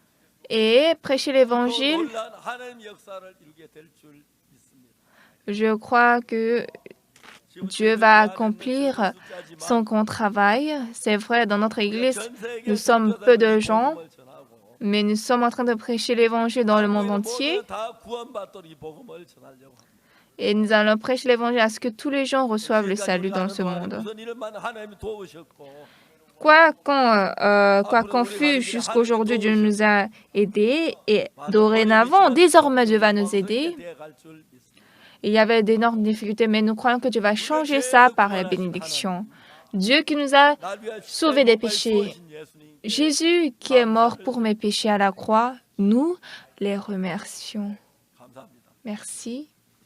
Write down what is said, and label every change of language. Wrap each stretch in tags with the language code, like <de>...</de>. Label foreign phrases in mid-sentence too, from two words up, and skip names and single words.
<fr>et prêchez l'Évangile.</fr> <ko>놀라운 하나님 역사를 이루게 될 줄 믿습니다.</ko> <fr>Je crois que Dieu va accomplir son grand travail. C'est vrai, dans notre Église, nous sommes peu de gens, mais nous sommes en train de prêcher l'Évangile dans le monde entier.</fr> <ko>다 구원받도록 이 복음을 전하려고 합니다.</ko> <fr>Et nous allons prêcher l'Évangile à ce que tous les gens reçoivent le salut dans ce monde.</fr> <ko>무슨 일만 하나님이 도우셨고</ko> <fr>Quoi qu'on fût jusqu'aujourd'hui, Dieu nous a aidés et dorénavant, désormais, Dieu va nous aider.</fr> <ko>되어갈 줄 믿습니다.</ko> <fr>Il y avait d'énormes difficultés, mais nous croyons que Dieu va changer ça par la bénédiction. Dieu qui nous a</fr> <ko>날 위하여</ko> <fr>sauvés des</fr> <ko>십자가에</ko> <fr>péchés.</fr> <ko>쏘신 예수님</ko> <fr>Jésus qui est mort pour mes péchés à la croix, nous les remercions.</fr> <ko>감사합니다.</ko> <fr>Merci.</fr>